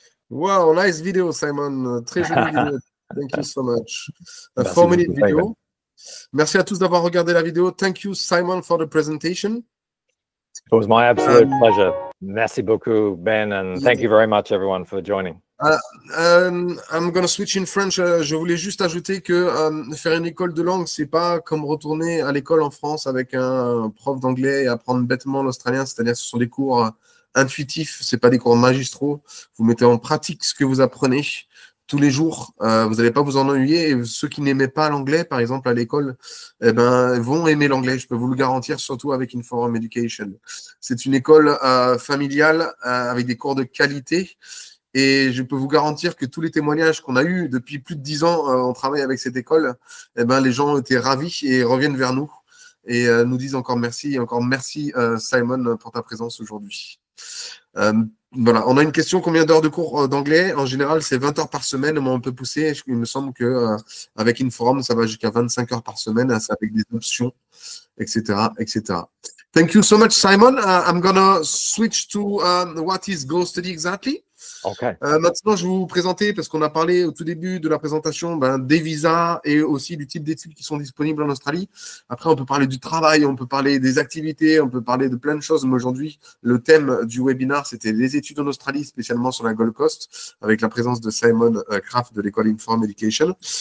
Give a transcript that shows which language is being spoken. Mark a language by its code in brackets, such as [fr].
[en] Wow, nice video, Simon. [fr] Très jolie vidéo. [en] Thank you so much. A [fr] Merci [en] 4-minute [fr] beaucoup, Simon. [en] video. [fr] Merci à tous d'avoir regardé la vidéo. [en] Thank you, Simon, for the presentation. It was my absolute pleasure. [fr] Merci beaucoup, Ben, [en] and thank you very much, everyone, for joining. I'm going to switch in French. [fr] Je voulais juste ajouter que faire une école de langue, c'est pas comme retourner à l'école en France avec un prof d'anglais et apprendre bêtement l'australien. C'est-à-dire, ce sont des cours intuitifs, c'est pas des cours magistraux. Vous mettez en pratique ce que vous apprenez tous les jours. Vous n'allez pas vous en ennuyer. Et ceux qui n'aimaient pas l'anglais, par exemple, à l'école, eh ben, vont aimer l'anglais. Je peux vous le garantir, surtout avec Inforum Education. C'est une école familiale avec des cours de qualité. Et je peux vous garantir que tous les témoignages qu'on a eus depuis plus de 10 ans, on travaille avec cette école, eh ben, les gens ont été ravis et reviennent vers nous et nous disent encore merci. Et encore merci, Simon, pour ta présence aujourd'hui. Voilà, on a une question, combien d'heures de cours d'anglais? En général, c'est 20 heures par semaine, mais on peut pousser. Il me semble qu'avec Inforum, ça va jusqu'à 25 heures par semaine, hein, avec des options, etc., etc. [en] Thank you so much, Simon. I'm going to switch to what is Go Study exactly. Okay. [fr] Maintenant, je vais vous présenter, parce qu'on a parlé au tout début de la présentation des visas et aussi du type d'études qui sont disponibles en Australie. Après, on peut parler du travail, on peut parler des activités, on peut parler de plein de choses. Mais aujourd'hui, le thème du webinaire, c'était les études en Australie, spécialement sur la Gold Coast, avec la présence de Simon Kraft de l'école Inforum Education.